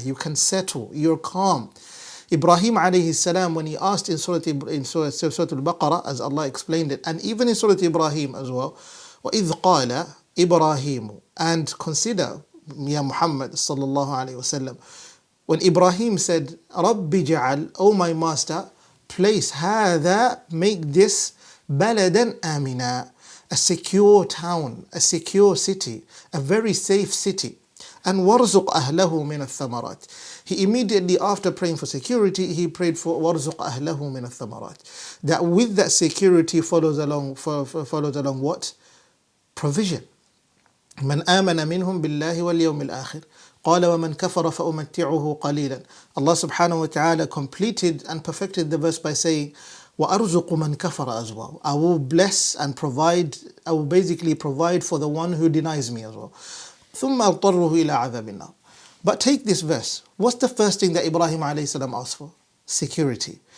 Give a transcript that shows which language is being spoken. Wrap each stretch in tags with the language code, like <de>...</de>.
<en>You can settle, you're calm. Ibrahim alayhi salam, when he asked in Surah Al-Baqarah, as Allah explained it, and even in Surah Ibrahim as well,</en> <ar>وَإِذْ قَالَ إِبْرَاهِيمُ,</ar> <en>and consider, Ya Muhammad sallallahu alayhi wasallam, when Ibrahim said, Rabbi ja'al, oh my master, place هذا, make this</en> <ar>baladan amina,</ar> <en>a secure town, a secure city, a very safe city. And</en> <ar>warzuq ahlahu min al-thamarat.</ar> <en>He immediately after praying for security, he prayed for warzuq ahlahu min al-thamarat. That with that security follows along what? Provision.</en> <ar>من آمن منهم بالله واليوم الآخر قال ومن كفر فأمتعه قليلا.</ar> <en>Allah subhanahu wa ta'ala completed and perfected the verse by saying</en> <ar>وَأَرْزُقُ مَنْ كَفَرَ</ar> <en>as well. I will bless and provide, I will basically provide for the one who denies me as well.</en> <ar>ثُمَّ أَضْطَرُّهُ إِلَىٰ عَذَابِ النَّارِ.</ar> <en>But take this verse. What's the first thing that Ibrahim alayhi salam asked for? Security.</en>